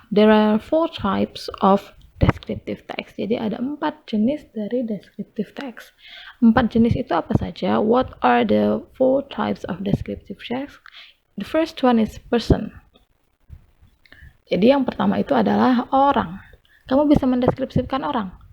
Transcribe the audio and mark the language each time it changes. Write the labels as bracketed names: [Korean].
[English] There are 4 types of descriptive text. [Indonesian] Jadi ada 4 jenis dari descriptive text. 4 jenis itu apa saja? [English] What are the 4 types of descriptive text? The first one is person. [Indonesian] Jadi yang pertama itu adalah orang. Kamu bisa mendeskripsikan orang.